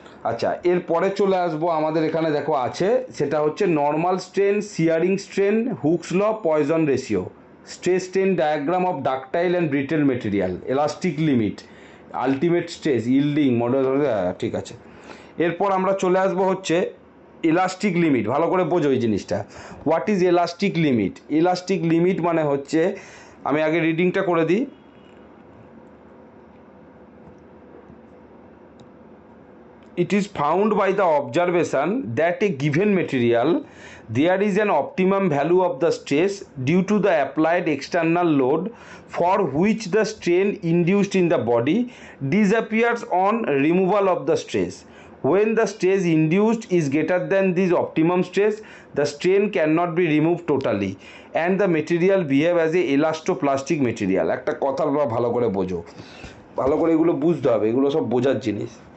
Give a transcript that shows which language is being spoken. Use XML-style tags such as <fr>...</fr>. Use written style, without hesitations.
<bn>আচ্ছা এরপরে চলে আসবো, আমাদের এখানে দেখো আছে, সেটা হচ্ছে normal strain, শিয়ারিং strain, hooks law, poison ratio, stress strain diagram of ductile and ব্রিটেল material, elastic limit, ultimate stress, yielding model. ঠিক আছে, এরপর আমরা চলে আসবো হচ্ছে ইলাস্টিক লিমিট। ভালো করে বোঝো এই জিনিসটা,</bn> <en>What is elastic limit?</en> <bn>Elastic limit মানে হচ্ছে, আমি আগে রিডিংটা করে দিই।</bn> <en>It is found by the observation that a given material there is an optimum value of the stress due to the applied external load for which the strain induced in the body disappears on removal of the stress. When the stress induced is greater than this optimum stress, the strain cannot be removed totally and the material behave as a elastoplastic material.</en> <bn>একটা কথা ভালো করে বোঝো, ভালো করে এগুলো বুঝতে হবে, এগুলো সব বোঝার জিনিস।</bn>